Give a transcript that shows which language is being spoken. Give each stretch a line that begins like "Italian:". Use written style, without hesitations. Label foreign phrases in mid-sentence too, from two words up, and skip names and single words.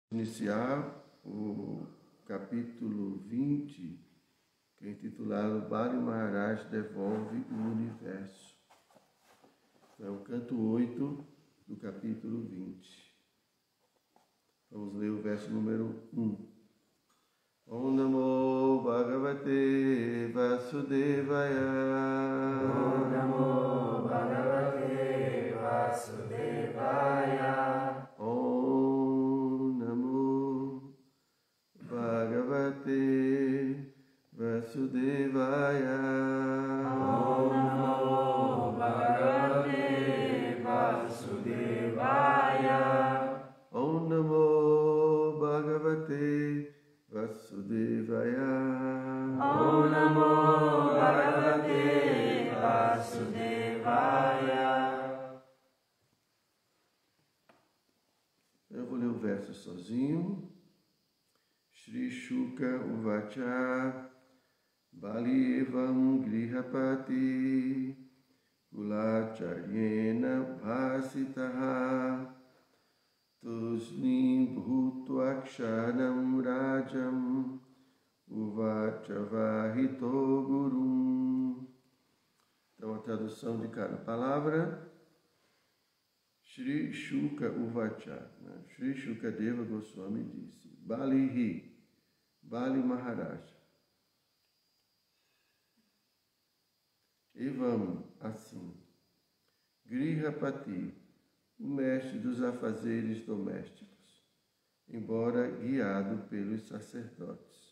Portuguese: Iniciar o capítulo 20, que é intitulado Bali Maharaj devolve o universo. É o canto 8 do capítulo 20. Vamos ler o verso número 1.
Sanskrit: Om Namo Bhagavate Vasudevaya. Om Namo Bhagavate Vasudevaya. Om Namo Bhagavate Vasudevaya. Om Namo Bhagavate Vasudevaya. Om Namo Bhagavate Vasudevaya. Om Namo Bhagavate Vasudevaya.
Portuguese: Eu vou ler o verso sozinho.
Sanskrit: Shri Shuka Uvacha Bali Evam Grihapati Kulacharyena Bhasitaha Tusnim Bhutvakshanam Rajam Uvacha Vahito Gurum.
Portuguese: Então, a tradução de cada palavra.
Sanskrit: Shri Shuka Uvacha,
Portuguese: Shri Shukadeva Goswami disse, Bali Maharaj. Evam, assim, Grihapati, o mestre dos afazeres domésticos, embora guiado pelos sacerdotes.